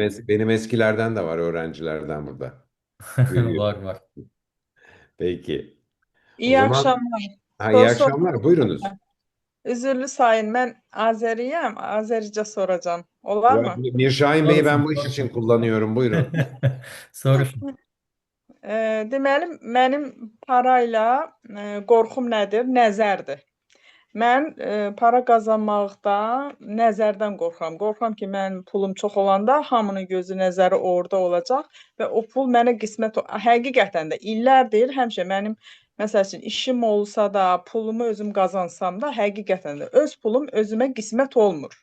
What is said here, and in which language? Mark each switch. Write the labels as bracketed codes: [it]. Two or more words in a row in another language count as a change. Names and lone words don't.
[tr] benim eskilerden de var, öğrencilerden burada. Görüyorum. Var var. Peki. O İyi zaman akşamlar. iyi Soru akşamlar. Buyurunuz. üzürlü sayın. Ben Azeriyim. Azerice soracağım. Olar mı? Mirşahin Bey'i ben [az] Soruşun, [tr] bu iş için [az] soruşun. [tr] kullanıyorum. [az] Buyurun. Soruşun. Deməli, mənim parayla qorxum nədir? Nəzərdir. Mən para qazanmaqda nəzərdən qorxuram. Qorxuram ki, mənim pulum çox olanda hamının gözü nəzəri orada olacaq və o pul mənə qismət həqiqətən də illərdir həmişə mənim məsəl üçün işim olsa da, pulumu özüm qazansam da, həqiqətən də öz pulum özümə qismət olmur.